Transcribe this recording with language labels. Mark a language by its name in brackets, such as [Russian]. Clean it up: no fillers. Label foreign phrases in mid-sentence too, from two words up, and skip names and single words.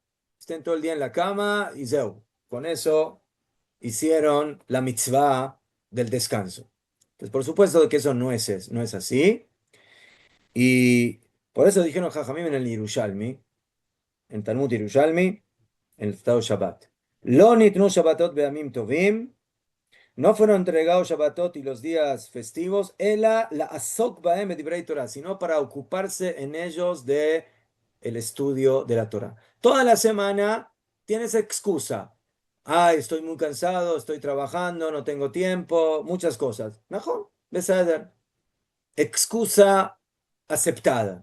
[Spanish] Estén todo el día en la cama y zeu. Con eso hicieron la mitzvah del descanso. Entonces, por supuesto que eso no es así. Y por eso dijeron Jajamim en el Yerushalmi, en Talmud Yerushalmi, en el Tratado Shabbat. [Hebrew] לא ניתנו שבתות באמים טובים. [Spanish] No fueron entregados Shabbatot y los días festivos, [Hebrew] אלא לעסוק בהם דברי תורה, [Spanish] sino para ocuparse en ellos de el estudio de la Torah. Toda la semana tienes excusa. Ay, estoy muy cansado, estoy trabajando, no tengo tiempo, muchas cosas. Mejor, beseder. Excusa aceptada.